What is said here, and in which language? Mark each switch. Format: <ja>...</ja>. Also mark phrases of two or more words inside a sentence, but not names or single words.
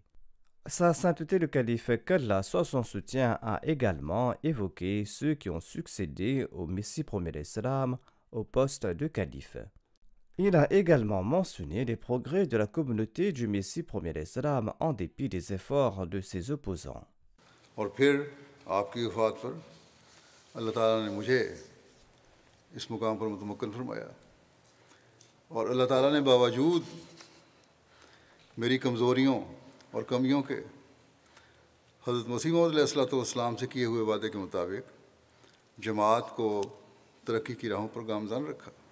<fr>Sa Sainteté le Calife, qu'Allah soit son soutien, a également évoqué ceux qui ont succédé au Messie premier d'Islam au poste de calife. Il a également mentionné les progrès de la communauté du Messie premier d'Islam en dépit des efforts de ses opposants.</fr> <ur>اور پھر آپ کی وفات پر اللہ تعالیٰ نے مجھے اس مقام پر متمکن فرمایا اور اللہ تعالیٰ نے باوجود میری کمزوریوں اور کمیوں کے حضرت مسیح موعود علیہ الصلوۃ والسلام سے کیے ہوئے وعدے کے مطابق جماعت کو ترقی کی راہوں پر گامزن رکھا.</ur>